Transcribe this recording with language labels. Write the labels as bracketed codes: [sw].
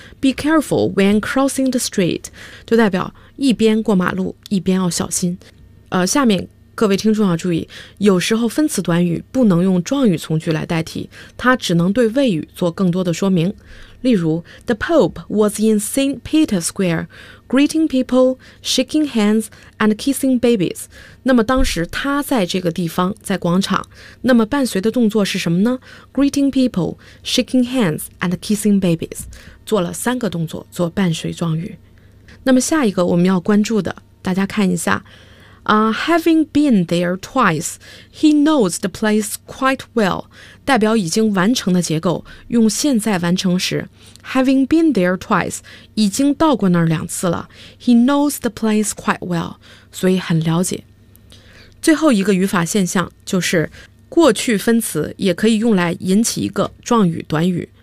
[en] Be careful when crossing the street [zh] 就代表一边过马路一边要小心。下面各位听众要注意，有时候分词短语不能用状语从句来代替，它只能对谓语做更多的说明。例如 [en] The Pope was in St. Peter's Square greeting people, shaking hands, and kissing babies. [zh] 那么当时他在这个地方，在广场，那么伴随的动作是什么呢？ [en] Greeting people, shaking hands, and kissing babies. [zh] 做了三个动作做伴随状语。那么下一个我们要关注的，大家看一下。 [en] Having been there twice, he knows the place quite well. [zh] 代表已经完成的结构，用现在完成时。 [en] Having been there twice, [zh] 已经到过那儿两次了。 [en] He knows the place quite well, [zh] 所以很了解。最后一个语法现象就是，过去分词也可以用来引起一个状语短语。